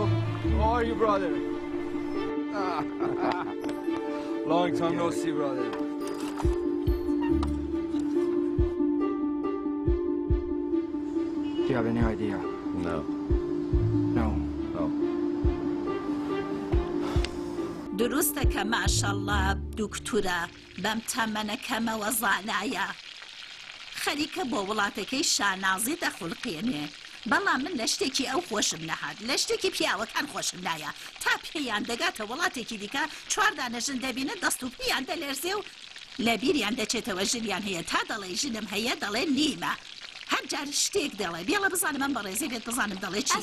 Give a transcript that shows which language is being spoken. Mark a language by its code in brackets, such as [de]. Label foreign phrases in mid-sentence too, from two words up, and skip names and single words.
[en] How are you brother? Long time no see brother. Do you have any idea? No. No. [ckb] دروستە کە ماشەڵڵا دوکتورە بەم تەمەنەکەمەوە زانایە خەریکە بۆ وڵاتەکەی شانازی دەخڵقێنێ بەڵام من لە شتێکی ئەو خۆشم نەهات لە شتێکی پیاوەکان خۆشم نایە تا پێیان دەگاتە وڵاتێکی دیکە چواردانە ژن دەبینە دەست و پیان دەلێرزێ و لە بیریان دەچێتەوە ژنیان هەیە تا دەڵێ ژنم هەیە دەڵێ نیمە هەر جار شتێک دەڵێ بێڵە بزانم ئەم بەڕێزی بێت بزانم دەڵێ چی